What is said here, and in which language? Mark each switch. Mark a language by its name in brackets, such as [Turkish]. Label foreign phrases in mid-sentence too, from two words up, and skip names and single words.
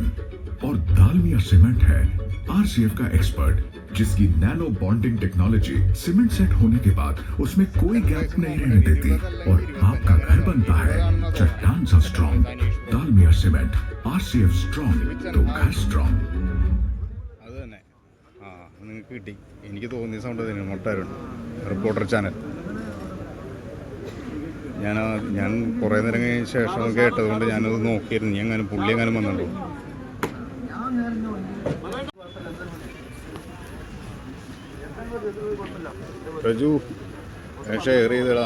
[Hindi] और दालमिया सीमेंट है आरसीएफ का एक्सपर्ट, जिसकी [English] nano bonding technology [Hindi] सीमेंट सेट होने के बाद उसमें कोई गैप नहीं रहने देती और आपका घर बनता है चट्टान सा स्ट्रॉन्ग। दालमिया सीमेंट, आरसीएफ स्ट्रॉन्ग तो घर स्ट्रॉन्ग। [Malayalam] അത് തന്നെ. നിങ്ങൾക്ക് കിട്ടി. എനിക്ക് തോന്നിയ സൗണ്ട് തന്നെ മൊട്ടാരുണ്ട് റിപ്പോർട്ടർ ചാനൽ. ഞാൻ കുറേ നേരം കഴിഞ്ഞ ശേഷം കേട്ടതുകൊണ്ട് ഞാനത് നോക്കിയിരുന്നു. നീ എങ്ങനെ പുള്ളി എങ്ങനെ വന്നിട്ടുണ്ടോ? റജു ഷെയർ ചെയ്തടാ.